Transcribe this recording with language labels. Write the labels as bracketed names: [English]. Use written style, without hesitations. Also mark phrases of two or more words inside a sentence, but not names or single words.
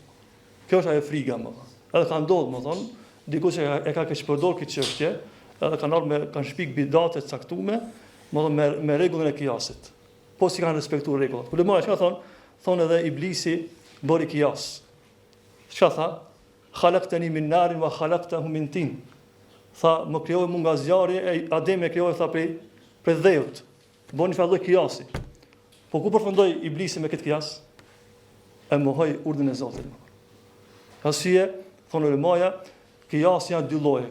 [Albanian] Kjo është ajo frika, më thonë. Edhe ka ndodhur, më thonë, dikush e ka përdorur këtë çështje, edhe kanë shpik bidate të caktuara, më thonë me rregullin e kiasit. Po si kanë respektuar rregullat. Ulema çka thonë edhe iblisi bëri kias. Çka tha? [Arabic] خلقتني من نار وخلقته من طين. [Albanian] Tha, më krijoi mua nga zjarri, Adem e krijoi tha prej dheut. Boni fjalë kiasi. Po ku përfundoi iblisi me këtë kias? E mohoi urdhën e Zotit. Arsye, thonë ulemaja, kiasi janë dy lloje.